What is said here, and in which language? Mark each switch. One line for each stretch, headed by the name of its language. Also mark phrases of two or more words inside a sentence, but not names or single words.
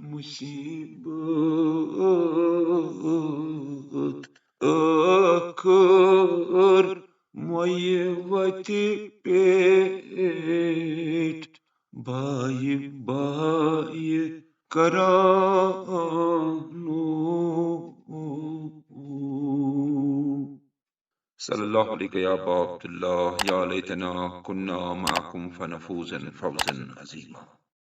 Kashmiri: مُصیبت ٲخر مۄیہِ وتہِ پیٹ بایہِ بایہِ کرانو.
Arabic: صلى الله عليك يا أبا عبد الله، يا ليتنا كنا معكم فنفوز فوزا عظيما.